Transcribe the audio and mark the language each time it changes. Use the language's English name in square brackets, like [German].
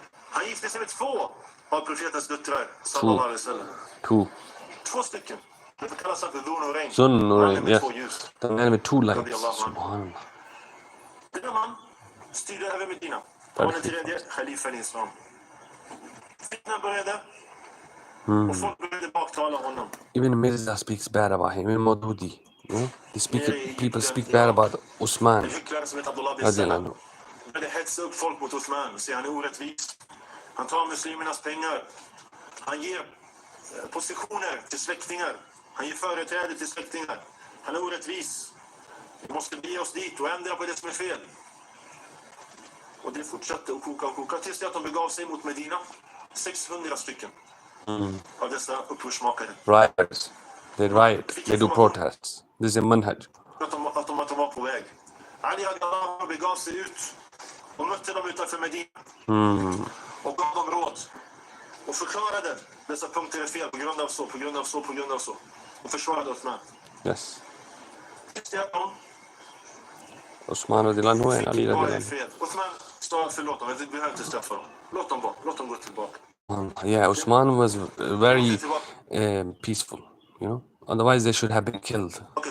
[Swedish] Han gifte sig med 2 av profetens döttrar sallallahu alaihi wasallam. 2 stycken. Det kallas för Dhu Nurayn. [English] Sun Nurayn, yes. The man with 2 lights. Subhanallah. [Swedish] Denna man styrde över Medina. Han var den tredje khalifan i islam. Fitnan började. Och folk började baktala honom. [English] Even Mirza speaks bad about him. Even Maududi. People speak bad about Usman. [Swedish] En hycklare som heter Abdullah bin Salam. började hetsa upp folk mot Uthman och säga han är orättvis. Han tar muslimernas pengar. Han ger positioner till släktingar. Han ger företräde till släktingar. Han är orättvis. Vi måste bege oss dit och ändra på det som är fel. Och det fortsatte att koka tills det att de begav sig mot Medina. 600 stycken av dessa upprorsmakare. [English] Riots. They riot. They do protests. This is a manhaj. [Swedish] Att de var på väg. Ali radiyallahu begav sig ut och mötte dem utanför Medina. Och gav dem råd. Och förklarade dessa punkter är fel på grund av så. Och försvarade Uthman. [English] Yes. [Swedish] Tills det att de [English] Usman radiyallahu anhu and Ali radiyallahu anhu. [Swedish] Uthman sa förlåt dem, vi behöver inte straffa dem. Låt dem gå tillbaka. [English] Yeah, Usman was very peaceful, you know. Otherwise, they should have been killed.